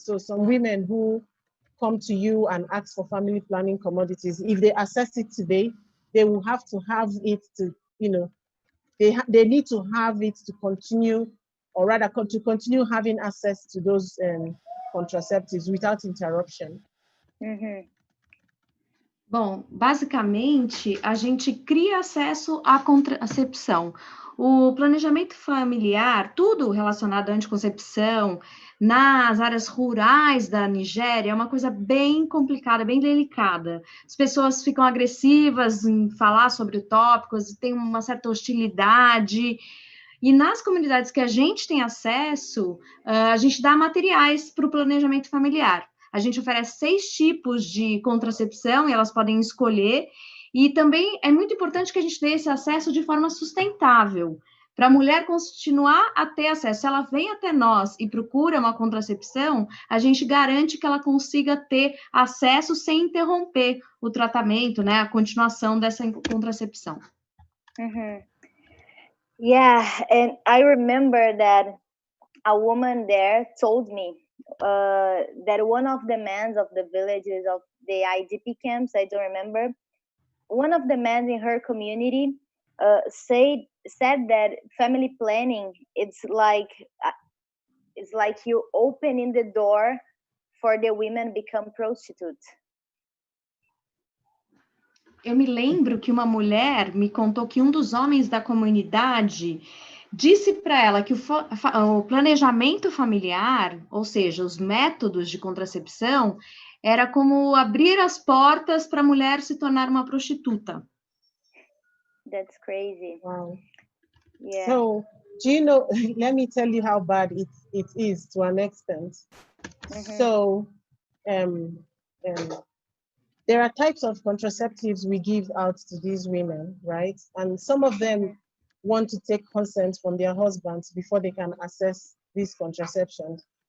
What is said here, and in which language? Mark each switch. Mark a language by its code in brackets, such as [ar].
[en] So some women who come to you and ask for family planning commodities, if they access it today, they will have to have it to, they need to have it to continue, or rather to continue having access to those contraceptives without interruption. [pt] Bom, basicamente, a gente cria acesso à contracepção. O planejamento familiar, tudo relacionado à anticoncepção, nas áreas rurais da Nigéria, é uma coisa bem complicada, bem delicada. As pessoas ficam agressivas em falar sobre tópicos, tem uma certa hostilidade. E nas comunidades que a gente tem acesso, a gente dá materiais para o planejamento familiar. A gente oferece 6 tipos de contracepção e elas podem escolher. E também é muito importante que a gente dê esse acesso de forma sustentável, para a mulher continuar a ter acesso. Se ela vem até nós e procura uma contracepção, a gente garante que ela consiga ter acesso sem interromper o tratamento, né, a continuação dessa contracepção. [en] Yeah, and I remember that a woman there told me that one of the men of the villages of the IDP camps, I don't remember, one of the men in her community said said that family planning, it's like you opening the door for the women become prostitutes. [pt] Eu me lembro que uma mulher me contou que um dos homens da comunidade disse para ela que o planejamento familiar, ou seja, os métodos de contracepção, era como abrir as portas para a mulher se tornar uma prostituta. [en] That's crazy. Wow. Yeah. So, do you know, let me tell you how bad it is to an extent. So, there are types of contraceptives we give out to these women, right? And some of them want to take consent from their husbands before they can access these contraceptions.